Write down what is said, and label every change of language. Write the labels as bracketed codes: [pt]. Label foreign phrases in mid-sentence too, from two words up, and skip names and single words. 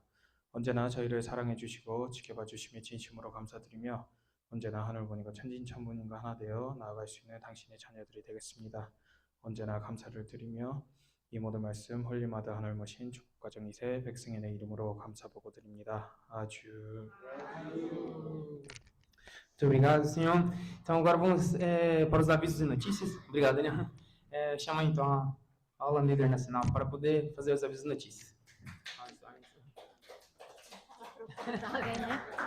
[ko] 언제나 저희를 사랑해 주시고 지켜봐 주심에 진심으로 감사드리며, 언제나 하늘부모님과 천진천부님과 하나 되어 나아갈 수 있는 당신의 자녀들이 되겠습니다. 언제나 감사를 드리며 이 모든 말씀 홀리마다 하늘 모신 축복가정 2세 백승현의 이름으로 감사보고 드립니다. 아주. [pt] Muito obrigado, senhor. Então agora vamos para os avisos e notícias. Obrigado, Daniel. Chama então a aula líder nacional para poder fazer os avisos e notícias. Alguém, né?